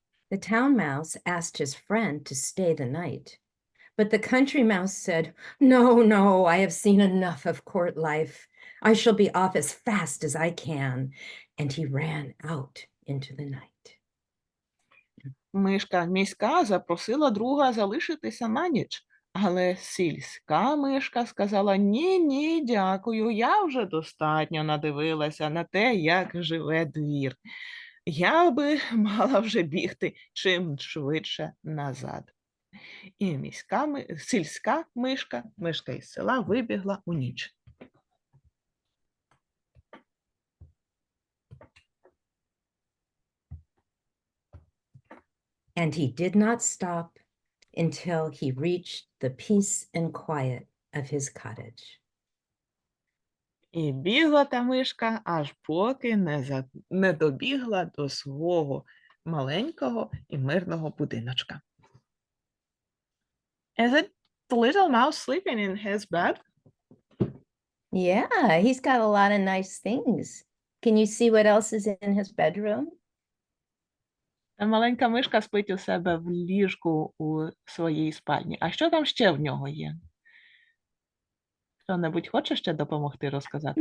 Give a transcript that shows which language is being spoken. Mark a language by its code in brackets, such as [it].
[en] The town mouse asked his friend to stay the night, but the country mouse said, "No, no, I have seen enough of court life. I shall be off as fast as I can." And he ran out into the night. [uk] Мишка міська запросила друга залишитися на ніч, але сільська мишка сказала: ні, дякую, я вже достатньо надивилася на те, як живе двір. Я би мала вже бігти чим швидше назад. І сільська мишка, мишка із села, вибігла у ніч. [en] And he did not stop until he reached the peace and quiet of his cottage. [uk] І бігла та мишка, аж поки не добігла до свого маленького і мирного будиночка. [en] Is it the little mouse sleeping in his bed? Yeah, he's got a lot of nice things. Can you see what else is in his bedroom? [uk] Та маленька мишка спить у себе в ліжку у своїй спальні. А що там ще в нього є? Хто-небудь хоче ще допомогти розказати?